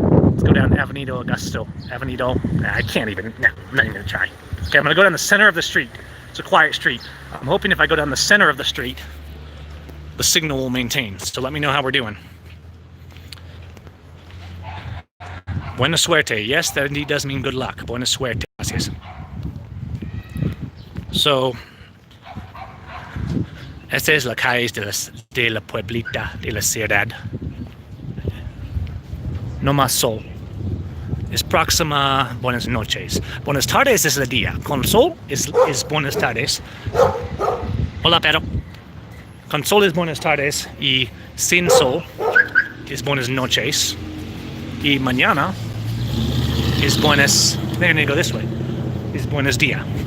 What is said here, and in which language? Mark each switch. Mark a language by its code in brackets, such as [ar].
[en] Let's go down Avenido Augusto. I can't even, no, I'm not even gonna try. Okay, I'm gonna go down the center of the street. It's a quiet street. I'm hoping if I go down the center of the street, the signal will maintain. So let me know how we're doing. [es] Buena suerte. [en] Yes, that indeed does mean good luck. [es] Buena suerte. Gracias. So, esta es la calle de la pueblita, de la ciudad. No más sol. Es próxima buenas noches. Buenas tardes es el día. Con sol es buenas tardes. Hola, perro. Con sol es buenas tardes y sin sol es buenas noches. Y mañana [en] is [es] buenas, [en] they're gonna go this way, is [es] buenos dia.